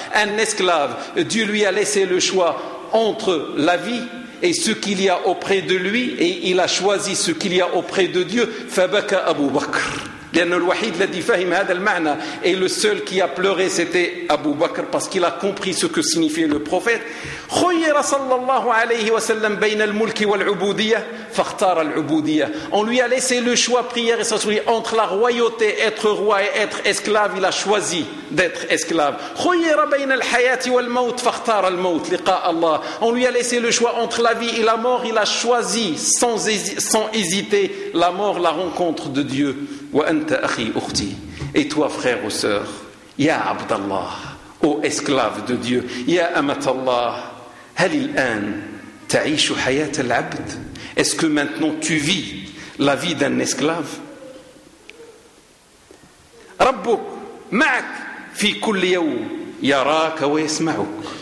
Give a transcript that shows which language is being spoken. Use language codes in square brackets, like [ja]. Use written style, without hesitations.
[fr] Un esclave, Dieu lui a laissé le choix entre la vie et ce qu'il y a auprès de lui, et il a choisi ce qu'il y a auprès de Dieu. [ar] Fabaka Abu Bakr, لأن الوحيد الذي فهم هذا المعنى [fr] et le seul qui a pleuré c'était Abu Bakr parce qu'il a compris ce que signifiait le prophète. [ar] خير صلى الله عليه وسلم بين الملك والعبودية فاختار العبودية. [fr] On lui a laissé le choix, prière et s'assurer entre la royauté, être roi et être esclave, il a choisi d'être esclave. [ar] خير بين الحياة والموت فاختار الموت لقاء الله. [fr] On lui a laissé le choix entre la vie et la mort, il a choisi sans hésiter la mort, la rencontre de Dieu. [ar] وأنت أخي أختي. [fr] Et toi frère ou sœur, [ar] ya Abdallah, [fr] ô esclave de Dieu, [ar] ya Amatallah, هل الآن تعيش حياة العبد؟ [fr] Est-ce que maintenant tu vis la vie d'un esclave؟ [ar] ربك معك في كل يوم يراك ويسمعك.